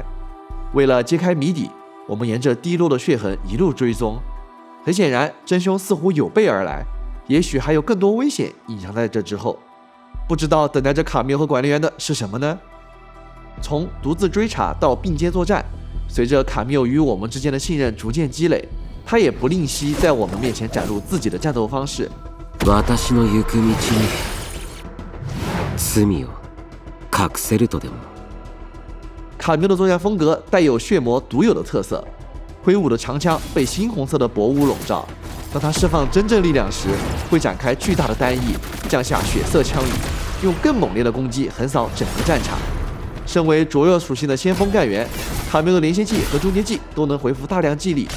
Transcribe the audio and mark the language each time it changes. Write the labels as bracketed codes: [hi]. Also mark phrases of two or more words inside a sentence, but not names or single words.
[zh] 为了揭开谜底，我们沿着滴落的血痕一路追踪，很显然真凶似乎有备而来，也许还有更多危险隐藏在这之后。不知道等待着卡缪和管理员的是什么呢？从独自追查到并肩作战，随着卡缪与我们之间的信任逐渐积累，他也不吝惜在我们面前展露自己的战斗方式。 [ja] 私の行く道に罪を隠せるとでも。 [zh] 卡缪的作战风格带有血魔独有的特色，挥舞的长枪被猩红色的薄雾笼罩，当他释放真正力量时，会展开巨大的单翼，降下血色枪雨，用更猛烈的攻击横扫整个战场。身为灼热属性的先锋干员，卡缪的连歇技和终结技都能回复大量技力。